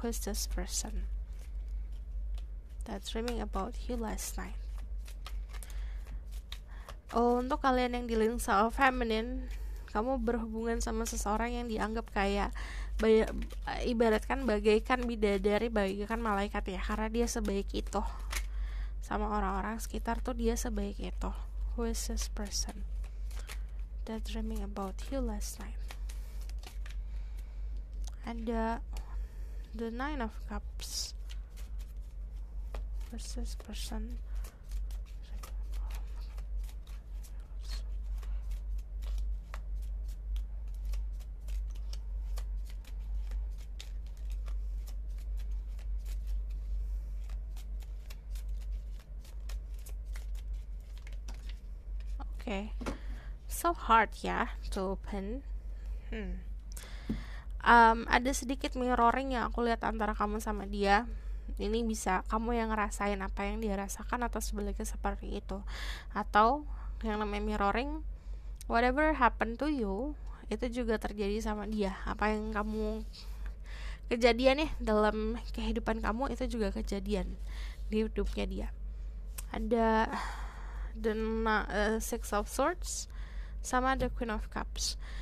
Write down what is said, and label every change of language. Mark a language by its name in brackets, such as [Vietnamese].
[English] Who's this person that's dreaming about you last night? [Indonesian] Untuk kalian yang dealing sama feminine, kamu berhubungan sama seseorang yang dianggap kayak ibaratkan bagaikan bidadari, bagaikan malaikat ya, karena dia sebaik itu sama orang-orang sekitar tuh, dia sebaik itu. [English] Who is this person that dreaming about you last night? Ada the 9 of cups. Who's this person? Okay, so hard ya to open. [Indonesian] Ada sedikit mirroring yang aku lihat antara kamu sama dia. Ini bisa kamu yang ngerasain apa yang dia rasakan atau sebaliknya seperti itu. Atau yang namanya mirroring, [English] whatever happened to you, [Indonesian] itu juga terjadi sama dia. Apa yang kamu kejadian dalam kehidupan kamu, itu juga kejadian di hidupnya dia. Ada the 6 of Swords sama the Queen of Cups.